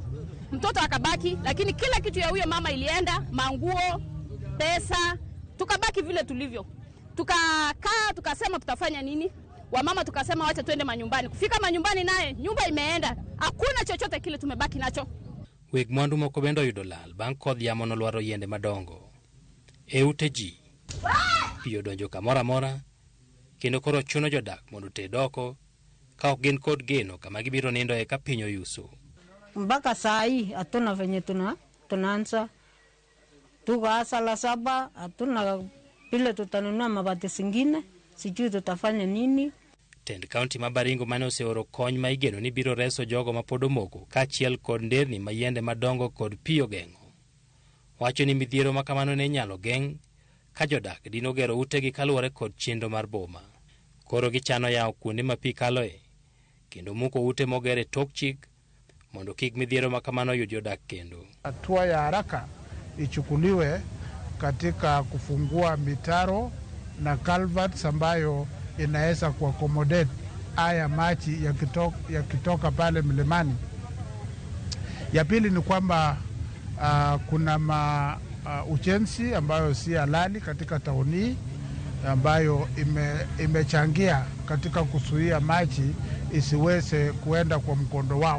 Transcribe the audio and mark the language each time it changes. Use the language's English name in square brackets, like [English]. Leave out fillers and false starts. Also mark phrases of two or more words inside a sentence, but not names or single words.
[Swahili] Mtoto akabaki, lakini kila kitu ya huyo mama ilienda, manguo, pesa, tukabaki vile tulivyo. Tukakaa, tukasema tutafanya nini? Wamama tukasema wacha twende manyumbani. Kufika manyumbani naye, nyumba imeenda. Hakuna chochote kile tumebaki nacho. [Luo (Kenya and Tanzania)] Weg mwandu moko bendo yudo lal bang' kodh yamo nolwaro yiende madongo. E ute ji, piyo donjo kamora mora, kendo koro chuno jodak mondo ted oko, ka ok gin kod geno kama gibiro nindo e ka piny oyuso. [Swahili] Mpaka saa hii hatuna venye tunaanza. Tuko saa 7, hatuna vile tutanunua mabati zingine, sijui tutafanya nini. [Luo (Kenya and Tanzania)] Tend kaunti ma Baringo mane oseoro kony ma igeno ni biro reso jogo ma pod omoko kaachiel kod nderni ma yiende madongo kod pi ogeng'o. Wacho ni midhiero ma kamano ne nyalo geng' ka jodak dino gero utegi kaluwore kod chenro mar boma. Koro gichano yawo kuonde ma pi kaloe kendo muko ute mogere tok chik mondo kik midhiero makamano yud jodak kendo. [Swahili] Hatua ya haraka ichukuliwe katika kufungua mitaro na culverts ambayo inaweza kuaccommodate haya maji yakitoka pale mlimani. Ya pili ni kwamba kuna ujenzi ambayo si halali katika tauni ambayo imechangia katika kuzuia maji isiweze kuenda kwa mkondo wao.